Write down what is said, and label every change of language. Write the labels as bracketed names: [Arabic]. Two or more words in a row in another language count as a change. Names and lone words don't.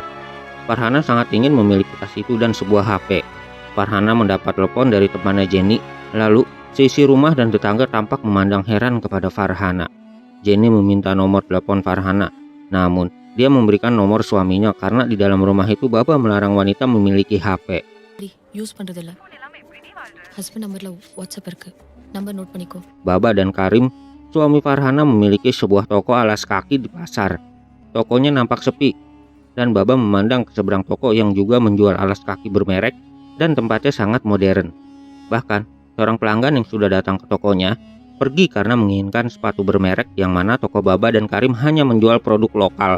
[Indonesian] Farhana sangat ingin memiliki tas itu dan sebuah HP. Farhana mendapat telepon dari temannya Jenny, lalu seisi rumah dan tetangga tampak memandang heran kepada Farhana. Jenny meminta nomor telepon Farhana, namun dia memberikan nomor suaminya karena di dalam rumah itu Baba melarang wanita memiliki HP. [Tamil] யூஸ் பண்றதில்ல ஹஸ்பண்ட் நம்பர்ல வாட்ஸ்அப் இருக்கு [English] number note [Tamil] பண்ணிக்கோ. [Indonesian] Baba dan Karim, suami Farhana, memiliki sebuah toko alas kaki di pasar. Tokonya nampak sepi dan Baba memandang ke seberang toko yang juga menjual alas kaki bermerek dan tempatnya sangat modern. Bahkan seorang pelanggan yang sudah datang ke tokonya pergi karena menginginkan sepatu bermerek yang mana toko Baba dan Karim hanya menjual produk lokal.